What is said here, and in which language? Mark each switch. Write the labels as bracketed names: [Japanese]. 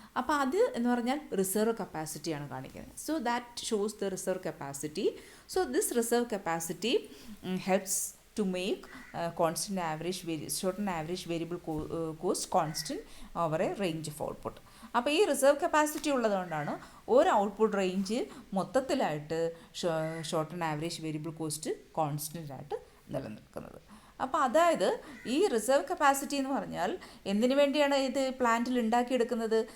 [Malayalam] അപ്പോൾ അത് എന്ന് പറഞ്ഞാൽ റിസർവ് കപ്പാസിറ്റിയാണ് കാണിക്കുന്നത്. [English] So that shows the reserve capacity. So this reserve capacity helps to make constant average short and average variable cost constant over a range of output. [Malayalam] അപ്പോൾ ഈ reserve capacity ഉള്ളതുകൊണ്ടാണ് ഒരു output range മൊത്തത്തിലായിട്ട് short and average variable cost constant ആയിട്ട് നിലനിൽക്കുന്നത്. അപ്പോൾ അതായത് ഈ reserve capacity എന്ന് പറഞ്ഞാൽ എന്തിനു വേണ്ടിയാണ് ഇത് പ്ലാന്റിൽ ഉണ്ടാക്കിയെടുക്കുന്നത്?